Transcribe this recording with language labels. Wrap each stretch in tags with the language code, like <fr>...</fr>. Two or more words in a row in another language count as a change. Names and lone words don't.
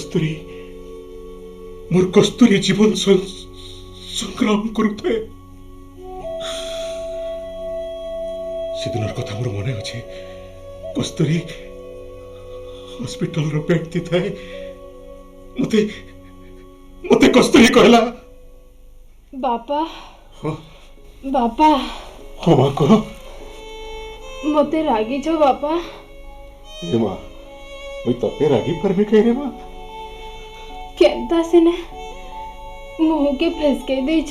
<or>କସ୍ତୁରୀ ଜୀବନ ସଂଗ୍ରାମ କରୁଥାଏ ସେଦିନର କଥା ମୋର ମନେ ଅଛି କସ୍ତୁରୀ ହସ୍ପିଟାଲର ବେଡ୍ ଥାଏ ମତେ କସ୍ତୁରୀ କହିଲା</or> <spv>बापा हाँ बापा ହାଁ ମାଁ କହ ମତେ ରାଗୀ ଛୋ ବାପା ଏ ମାଁ ମୈଁ ତତେ ରାଗୀ ପର ଭି କହ ରେ ମାଁ କେଁତା ସିନେ ମୁଁହ କେ ଫସକେ ଦେ ଛୋ</spv>